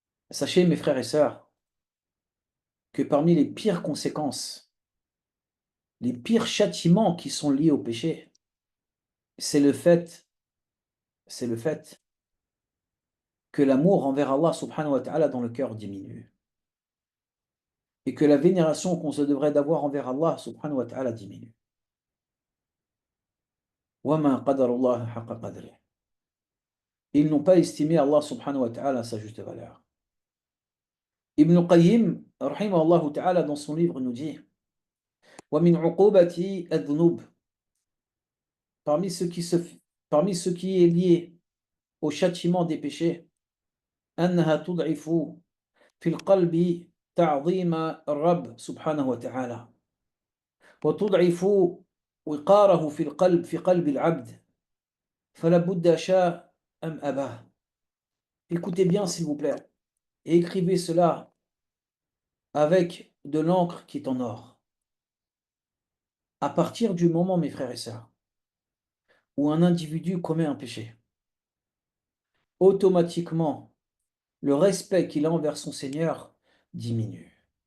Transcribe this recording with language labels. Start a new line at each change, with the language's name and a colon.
French: Sachez, mes frères et sœurs, que parmi les pires conséquences, les pires châtiments qui sont liés au péché, c'est le fait que l'amour envers Allah subhanahu wa ta'ala dans le cœur diminue. Et que la vénération qu'on se devrait d'avoir envers Allah subhanahu wa ta'ala diminue.
Arabic: وَمَا قَدَرُ اللَّهَ حَقَّ قَدْرِهِ.
French: Ils n'ont pas estimé Allah subhanahu wa ta'ala à sa juste valeur. Ibn Qayyim, rahimahullah ta'ala, dans son livre, nous dit
Arabic: وَمِنْ عُقُوبَةِ الذُّنُوبِ
French: parmi ce qui se, parmi ce qui est lié au châtiment des péchés
Arabic: أنها تضعف في القلب تعظيم الرب سبحانه وتعالى وتضعف وقاره في القلب في قلب العبد فلا بد شاء أم أباه.
French: Écoutez bien s'il vous plaît et écrivez cela avec de l'encre qui est en or. À partir du moment, mes frères et sœurs, où un individu commet un péché, automatiquement, le respect qu'il a envers son Seigneur diminue.